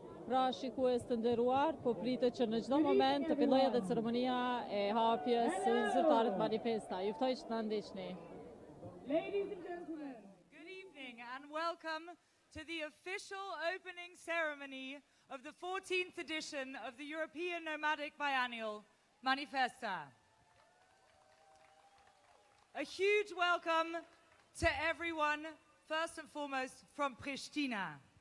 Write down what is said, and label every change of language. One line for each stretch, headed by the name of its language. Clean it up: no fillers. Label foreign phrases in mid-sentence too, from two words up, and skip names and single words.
Albanian: Pra shikues të nderuar, po pritet që në çdo moment të fillojë edhe ceremonia e hapjes së zyrtarit Manifesta. Juftoj që ta ndiqni.
English: Ladies and gentlemen, good evening and welcome to the official opening ceremony of the 14th edition of the European Nomadic Biennial, Manifesta. A huge welcome to everyone, first and foremost from Prishtina.